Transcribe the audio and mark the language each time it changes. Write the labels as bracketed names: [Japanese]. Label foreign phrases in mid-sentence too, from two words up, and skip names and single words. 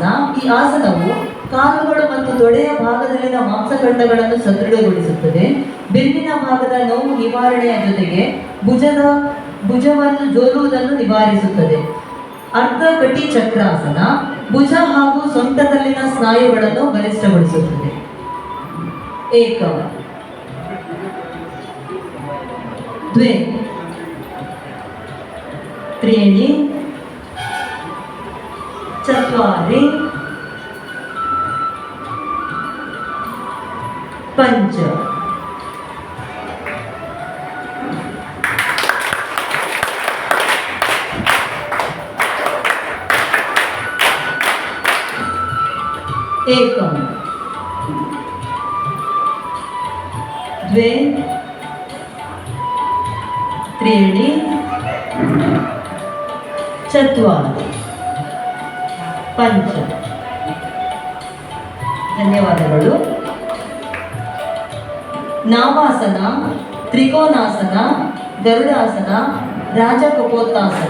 [Kannada] ಈ ಆಸನವು ಕಾಲುಗಳು ಮತ್ತು ತೊಡೆಯ ಭಾಗದಲ್ಲಿನ ಮಾಂಸಖಂಡಗಳನ್ನು ಸದೃಢಗೊಳಿಸುತ್ತದೆ. ಬೆನ್ನಿನ ಭಾಗದ ನೋವು ನಿವಾರಣೆಯ ಜೊತೆಗೆ ಭುಜವನ್ನು ಜೋಲುವುದನ್ನು ನಿವಾರಿಸುತ್ತದೆ. ಅರ್ಧ ಕಟಿ ಚಕ್ರಾಸನ ಭುಜ ಹಾಗೂ ಸೊಂಟದಲ್ಲಿನ ಸ್ನಾಯುಗಳನ್ನು ಬಲಿಷ್ಠಗೊಳಿಸುತ್ತದೆ. [Sanskrit] ಏಕಂ ದ್ವೇ ತ್ರೀಣಿ ಚತ್ವಾರಿ ಪಂಚ. ಏಕಂ ದ್ವೇ ತ್ರೀಣಿ ಚತ್ವಾರಿ ಪಂಚ. [Kannada] ಧನ್ಯವಾದಗಳು. ನಾವಾಸನ, ತ್ರಿಕೋನಾಸನ, ಗರುಡಾಸನ, ರಾಜಕಪೋತಾಸನ.